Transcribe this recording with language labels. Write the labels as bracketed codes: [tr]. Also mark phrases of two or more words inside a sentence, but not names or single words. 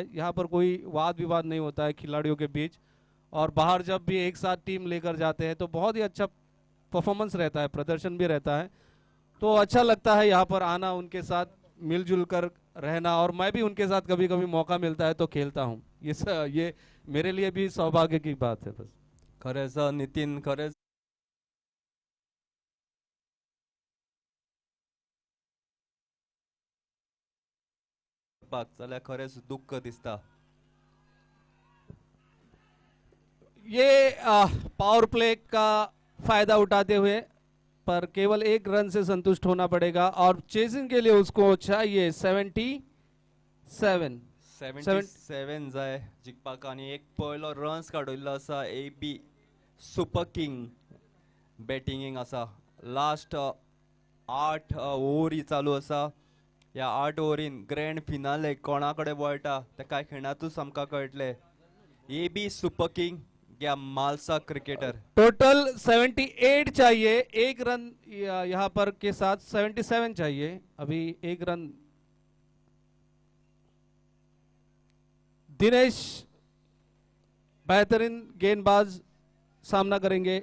[hi] यहाँ पर कोई वाद विवाद नहीं होता है खिलाड़ियों के बीच। और बाहर जब भी एक साथ टीम लेकर जाते हैं तो बहुत ही अच्छा परफॉर्मेंस रहता है, प्रदर्शन भी रहता है। तो अच्छा लगता है यहाँ पर आना, उनके साथ मिलजुल कर रहना। और मैं भी उनके साथ कभी कभी मौका मिलता है तो खेलता हूँ। ये मेरे लिए भी सौभाग्य की बात है। बस [kok] खरेंच नितीन, खरेंच जाल्यार खरेंच दुःख दिसता. [hi] ये [en] power play [hi] का फायदा उठाते हुए पर केवल एक रन से संतुष्ट होना पड़ेगा और चेसिंग के लिए उसको चाहिए 77। [kok] 77 जाय जिखपाक आणि एक पयलो रन्स काडूल्लो आसा. AB सुपर किंग बॅटिंगींग आसा. लास्ट 8 ओव्हरी चालू आसा. ह्या 8 ओव्हरीन [en] grand finale [kok] कोणा कडेन वळटा ते कांय खिणातूच आमकां कळटले. AB सुपर किंग या मालसा क्रिकेटर. [hi] टोटल 78 चाहिए, एक रन यहाँ पर के साथ 77 चाहिए। अभी एक रन दिनेश बेहतरीन गेंदबाज सामना करेंगे।